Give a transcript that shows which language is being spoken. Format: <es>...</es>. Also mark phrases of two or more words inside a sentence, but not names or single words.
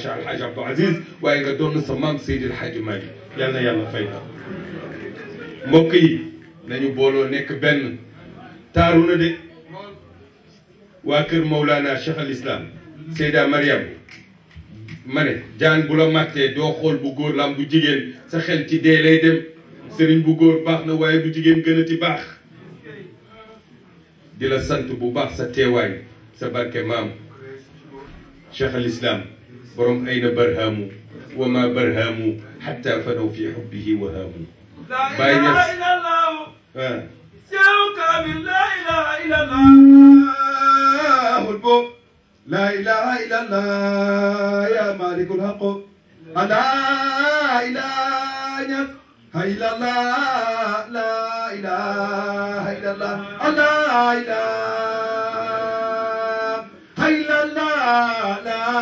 <wo>Cheikh Alhaji Abdou Aziz waaye nga donn sa maam Seydil Hadji Malick yal na yàlla fay ko mbokk yi nañu booloo nekk benn taaru na de waa kër Mawlana Cheikh al Islam Seyda Mariam ma ne jaan bu la màttee doo xool bu góor la am bu jigéen sa xel ci dee lay dem sëriñ bu góor baax na waaye bu jigéen gën a ti baax di la sant bu baax sa teewaay sa barke maam Cheikh al Islam borom ayna barhaamu wa ma barhaamu xatta fanaw fi xubbihi wa haamu Baye Niass</wo> <ar>لا إله إلا الله يا مالك الحق لا إله إلا الله لا إله إلا الله لا إله إلا الله لا</ar>